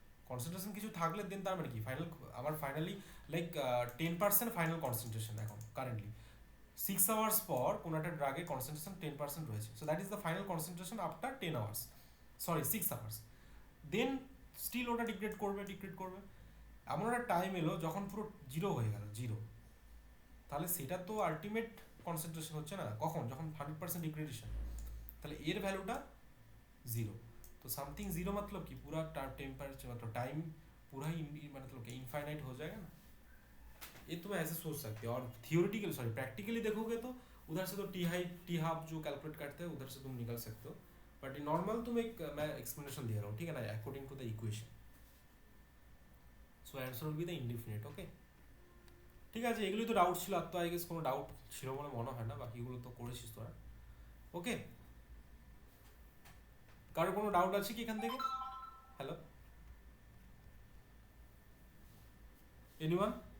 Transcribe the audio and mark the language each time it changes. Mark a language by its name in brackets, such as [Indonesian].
[Bangla] Concentration কিছু থাকলে দেন তার মানে কি ফাইনাল, আমার ফাইনালি লাইক 10% ফাইনাল কনসেন্ট্রেশন এখন কারেন্টলি, 6 আওয়ার্স পর কোনো একটা ড্রাগের কনসেন্ট্রেশন 10% রয়েছে, [English] So that is the final concentration after 10 hours, sorry 6 hours. [Bangla] Then still ওটা ডিগ্রেড করবে, এমন একটা টাইম এলো যখন পুরো জিরো হয়ে গেল, জিরো, তাহলে সেটা তো আলটিমেট কনসেন্ট্রেশন হচ্ছে না, কখন? যখন 100% ডিগ্রেডেশন, তাহলে এর ভ্যালুটা জিরো। [Hindi] तो समथिंग जीरो मतलब कि पूरा टेम्परेचर मतलब टाइम पूरा ही मतलब इनफाइनाइट हो जाएगा ना, ये तुम ऐसे सोच सकते हो। और थियोरिटिकल सॉरी प्रैक्टिकली देखोगे तो उधर से तो टी हाफ जो कैलकुलेट करते हैं उधर से तुम निकल सकते हो, बट नॉर्मल तुम एक मैं एक्सप्लेनेशन दे रहा हूँ, ठीक है ना, [English] According to the equation. So answer will be the indefinite. [Bangla] ওকে, ঠিক আছে, এগুলোই তো ডাউট ছিল, আর তো আই গেস কোনো ডাউট ছিল বলে মনে হয় না, বাকিগুলো তো করেছিস তোরা। ওকে, কারো কোনো ডাউট আছে কি এখান থেকে? [English] Hello, anyone?